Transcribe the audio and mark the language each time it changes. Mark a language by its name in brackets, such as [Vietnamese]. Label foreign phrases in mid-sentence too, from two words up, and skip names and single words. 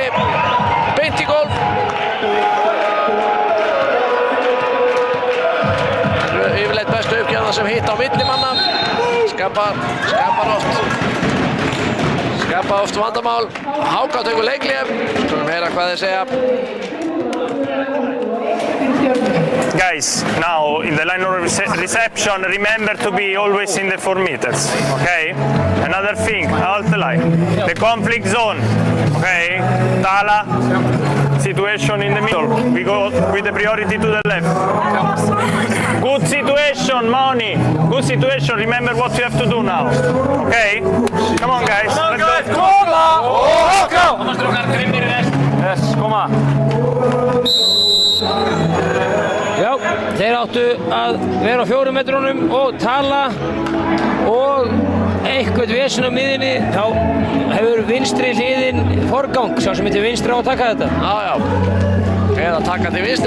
[Icelandic] Beint í gólf. Það eru yfirleitt bestu uppgjöfna sem hitta á milli manna. Skapar oft vandamál. Háká tekur leikhlé. Skulum heyra hvað þeir segja. [English] Guys, now in the line of reception, remember to be always in the 4 meters, okay? Another thing, the conflict zone, okay? Tala, situation in the middle. We go with the priority to the left. Good situation, Maoni. Good situation. Remember what you have to do now, okay? Come on, guys. Let's go. Yes, come on. [Icelandic] Já, þeir áttu að vera á 4 metrunum og tala og eitthvað vesen á miðinni, þá hefur vinstri hliðin forgang, sá sem heitir vinstri á að taka þetta. Já. Eða taka til vinstri.